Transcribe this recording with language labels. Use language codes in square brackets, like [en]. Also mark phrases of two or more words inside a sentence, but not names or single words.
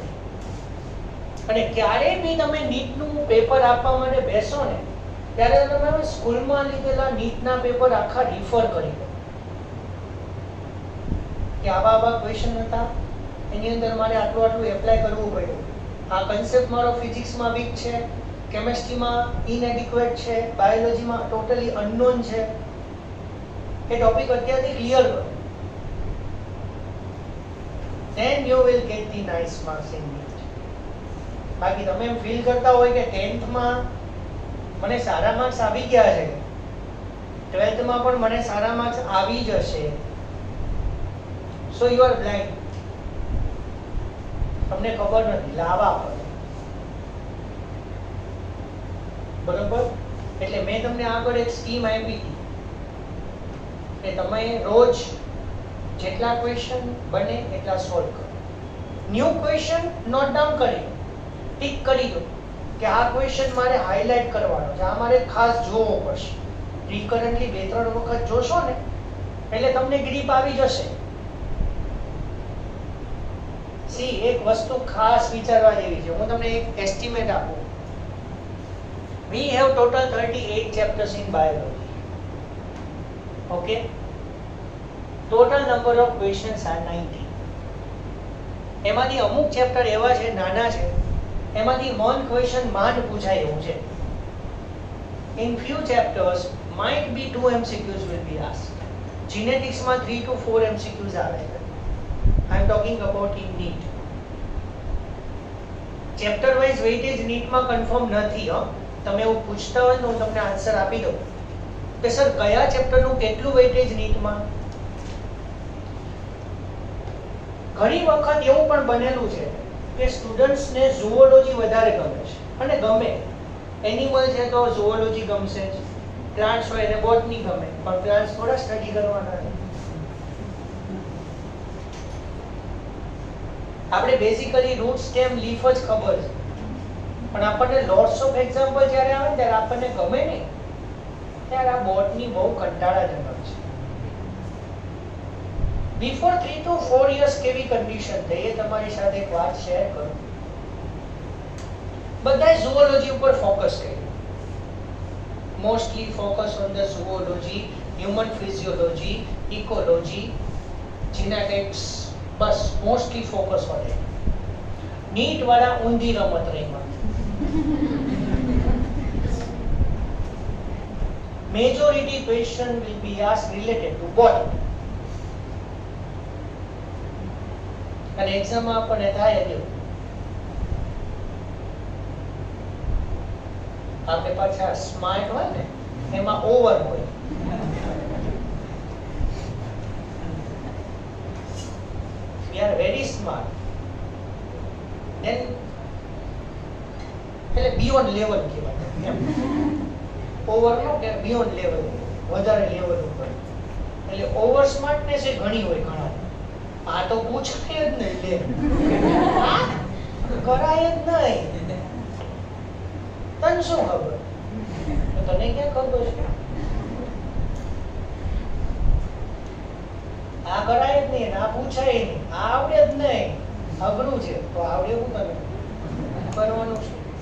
[gu] અને ક્યારે બી તમે નીટનું પેપર આપવા માટે બેસો ને, ત્યારે તમે સ્કૂલમાં લીધેલા નીટના પેપર આખા રિફર કરી દો કે આવા ક્વેશ્ચન હતા, એની અંદર મારે આટલું એપ્લાય કરવું પડ્યું. આ કન્સેપ્ટ મારો ફિઝિક્સમાં વીક છે, કેમેસ્ટ્રીમાં ઇનએડિક્વેટ છે, બાયોલોજીમાં [en] totally unknown [gu] છે. એ ટોપિક અત્યારથી ક્લિયર કરો, [en] then you will get the nice marks in NEET. [gu] બાકી તમે એમ ફીલ કરતા હોય કે 10th માં મને સારા માર્ક્સ આવી ગયા છે, 12th માં પણ મને સારા માર્ક્સ આવી જશે, [en] so you are blind. [gu] તમને ખબર નથી, લાવવા પડે, બરોબર? એટલે મેં તમને આગળ એક સ્કીમ આપી હતી કે તમે રોજ જેટલા ક્વેશ્ચન બને એટલા સોલ્વ કરો. [en] new question note down [gu] કરી દો, ટિક કરી દો કે આ ક્વેશ્ચન મારે હાઇલાઇટ કરવાનો છે, આ મારે ખાસ જોવો પડશે. રિકરન્ટલી 2-3 વખત જોશો ને એટલે તમને ગ્રીપ આવી જશે. સી, એક વસ્તુ ખાસ વિચારવા જેવી છે, હું તમને એક એસ્ટિમેટ આપું. [en] We have total 38 chapters in biology. Okay? Total number of questions are 90. [gu] એમાંથી અમુક ચેપ્ટર એવા છે નાના છે એમાંથી [en] one question [gu] માંડ પૂછાય એવું છે. [en] In few chapters might be 2 MCQs will be asked. [gu] Genetics માં 3 to 4 MCQs આવે છે. [en] I am talking about in NEET. Chapter wise weightage [gu] NEET માં confirm નથી હો. તમે એવું પૂછતા હોય તો હું તમને આન્સર આપી દઉં કે સર કયા ચેપ્ટર નું કેટલું વેઇટેજ NEET માં. ઘણી વખત એવું પણ બનેલું છે કે સ્ટુડન્ટ્સ ને ઝૂઓલોજી વધારે ગમે છે અને ગમે એનિમલ છે તો ઝૂઓલોજી ગમશે જ, પ્લાન્ટ્સ હોય એને બોટની ગમે પણ પ્લાન્ટ્સ થોડા સ્ટડી કરવાના છે. આપણે [en] basically root stem leaf [gu] જ ખબર છે પણ આપણને [en] lots of example [gu] જ્યારે આવે ત્યારે આપણને ગમે નહીં, ત્યારે આ બોટની બહુ કંટાળાજનક છે. [en] before 3 to 4 years [gu] કેવી કન્ડિશન થઈ એ તમારી સાથે એક વાત શેર કરું. બધાએ ઝૂઓલોજી ઉપર ફોકસ કર્યું. [en] mostly focus on the zoology, human physiology, ecology, genetics, બસ mostly focus on it. [gu] નીટ વાળા ઊંધી રમત રહીમાં. [en] Majority question will be asked related to body. [gu] અને એક્ઝામ માં આપણને થાય જ આપણે પાછા સ્માર્ટ હોય ને એમાં ઓવર હોય. [en] We are very smart. [gu] Then એટલે [en] beyond level [gu] કહેવાય. ઓવર નો કે [en] beyond level, [gu] વધારે લેવલ ઉપર. એટલે [en] over smartness [gu] એ ઘણી હોય ઘણા. આ તો પૂછાય જ નહીં, લે કરાય જ નહીં. તને શું ખબર? તને ક્યાં ખબર છે? આ કરાય જ નહીં, આ પૂછાય નહીં, આ આવડે જ નહીં, અઘરું છે તો આવડે એવું તને કરવાનું છે.